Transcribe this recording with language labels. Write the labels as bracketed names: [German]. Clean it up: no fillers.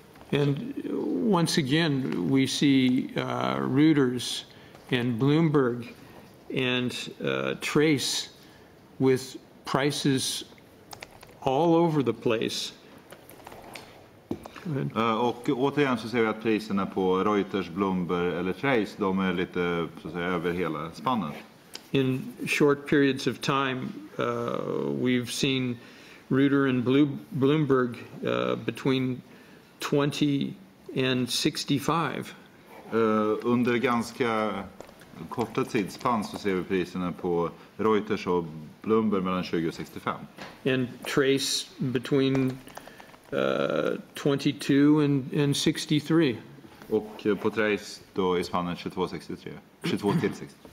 [English] And once again, we see Reuters and Bloomberg and Trace with prices all over the place. [Swedish] Och återigen så ser vi att priserna på Reuters, Bloomberg eller Trace, de är lite så att säga över hela spannet. [English] In short periods of time, we've seen Reuters and Bloomberg between 20 and 65. [Swedish] Under ganska korta tidsspann så ser vi priserna på Reuters och Bloomberg mellan 20 och 65. [English] And Trace between 22 and 63. [Swedish] Och på Trace då i spannet 22 till 63.